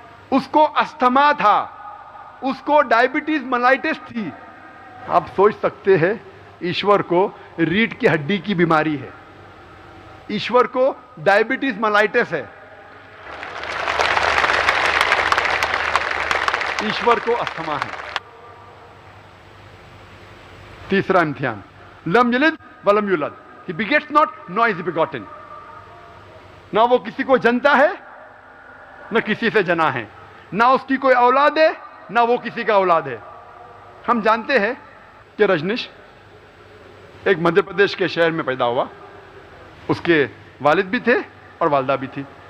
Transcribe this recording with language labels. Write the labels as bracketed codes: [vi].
[ur] اس کو استھما تھا, اس کو ڈائبٹیز ملائٹس تھی. آپ سوچ سکتے ہیں ایشور کو ریڑھ کی ہڈی کی بیماری ہے, ایشور کو ڈائبٹیز ملائٹس ہے, ایشور کو استھما ہے. تیسرا امتحان, [ar] لم یلد ولم یولد, [en] he begets not nor is he begotten. [ur] نہ وہ کسی کو جنتا ہے نہ کسی سے جنا ہے, نہ اس کی کوئی اولاد ہے نہ وہ کسی کا اولاد ہے. ہم جانتے ہیں کہ رجنیش ایک مدھیہ پردیش کے شہر میں پیدا ہوا, اس کے والد بھی تھے اور والدہ بھی تھی.